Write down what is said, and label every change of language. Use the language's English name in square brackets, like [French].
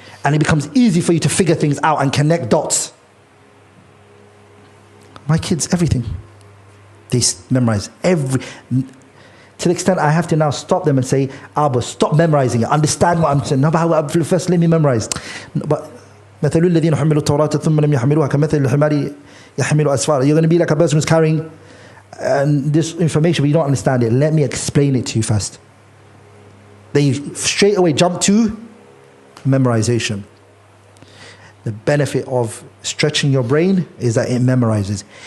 [English] And it becomes easy for you to figure things out and connect dots. My kids, everything. They memorize to the extent I have to now stop them and say, Abba, stop memorizing it. Understand what I'm saying. No, but first let me memorize. [Arabic] But مثل الذين حملوا التوراة ثم لم يحملوها كمثل الحمار يحمل أسفارا. [English] You're going to be like a person who's carrying this information, but you don't understand it. Let me explain it to you first. Then you straight away jump to memorization. The benefit of stretching your brain is that it memorizes.